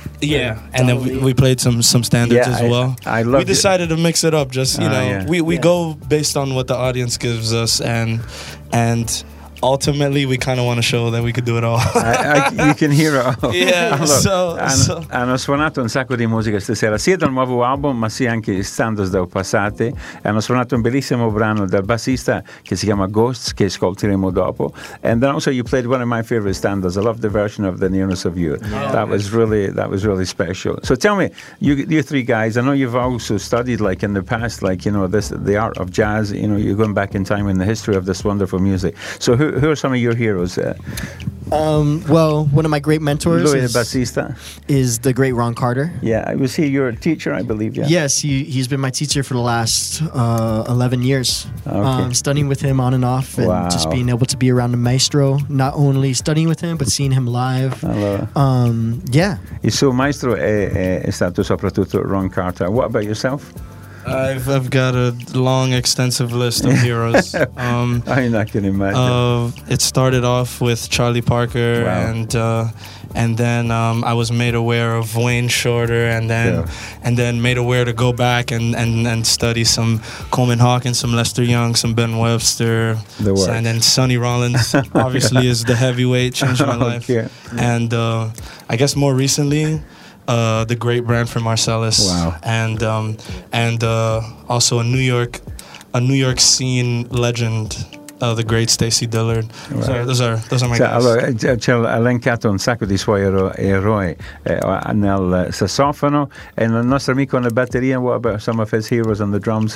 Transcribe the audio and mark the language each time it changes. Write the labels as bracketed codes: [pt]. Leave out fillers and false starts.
[en] Yeah, and then we played some standards as well. I love it. We decided to mix it up, just, you know, we go based on what the audience gives us, and ultimately we kind of want to show that we could do it all. You can hear it all. Yeah. [it] Allora, hanno suonato un sacco di musica stasera, sia dal nuovo album ma sia anche standards del passato. Hanno suonato un bellissimo brano dal bassista che si chiama Ghosts, che ascolteremo dopo. [en] And then also you played one of my favorite standards. I love the version of The Nearness of You. That was really special. So tell me, you three guys, I know you've also studied, like, in the past, like, you know, this, the art of jazz, you know, you're going back in time in the history of this wonderful music. So who are some of your heroes? Well, one of my great mentors, Louis the Bassista, is the great Ron Carter. Yeah, was he your teacher, I believe? Yeah. Yes, he's been my teacher for the last 11 years. Okay. Studying with him on and off, and just being able to be around the maestro, not only studying with him, but seeing him live. [it] Allora. [en] Yeah. [it] Il suo maestro è stato soprattutto Ron Carter. [en] What about yourself? I've got a long, extensive list of heroes. I'm not gonna imagine. It started off with Charlie Parker, and then I was made aware of Wayne Shorter, and then made aware to go back and study some Coleman Hawkins, some Lester Young, some Ben Webster, and then Sonny Rollins. Obviously, is the heavyweight, changed my life. Yeah. And I guess more recently, the great Branford Marsalis. Wow. and also a New York scene legend, the great Stacy Dillard. Those are my guys. [it] C'è elencato un sacco di suoi eroi nel sassofono. [en] And [it] il nostro amico [en] on the batteria, what about some of his heroes on the drums?